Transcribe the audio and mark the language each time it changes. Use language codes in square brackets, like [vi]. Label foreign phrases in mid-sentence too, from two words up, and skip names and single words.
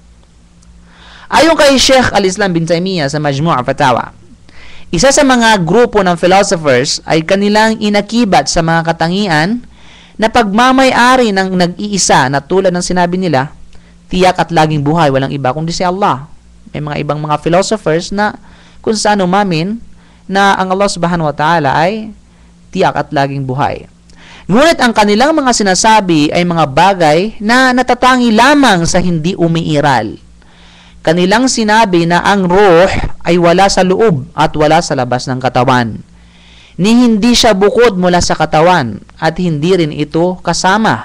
[tl] Ayon kay Sheikh Al-Islam bin Taymiyyah sa Majmu' Fatawa, isa sa mga grupo ng philosophers ay kanilang inakibat sa mga katangian na pagmamay-ari ng nag-iisa na tulad ng sinabi nila, tiyak at laging buhay, walang iba kundi si Allah. May mga ibang mga philosophers na kung saan umamin na ang [ar] الله سبحانه وتعالى [tl] ay tiyak at laging buhay. Ngunit ang kanilang mga sinasabi ay mga bagay na natatangi lamang sa hindi umiiral. Kanilang sinabi na ang ruh ay wala sa loob at wala sa labas ng katawan. Ni hindi siya bukod mula sa katawan at hindi rin ito kasama.